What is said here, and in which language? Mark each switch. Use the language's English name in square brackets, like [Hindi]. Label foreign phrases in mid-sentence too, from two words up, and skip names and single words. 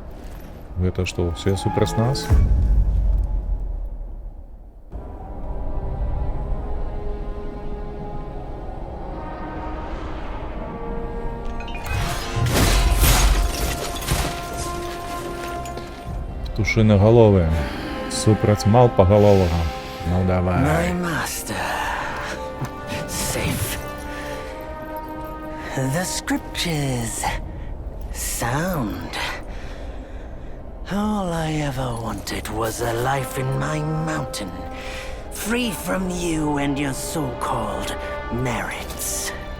[Belarusian] Гэта што, усе супраць нас? Птушынагаловыя супраць малпагаловага. Ну давай. [English] My master. Safe. The scriptures. Sound. All I ever wanted was a life in my mountain, free from you and your so-called merits.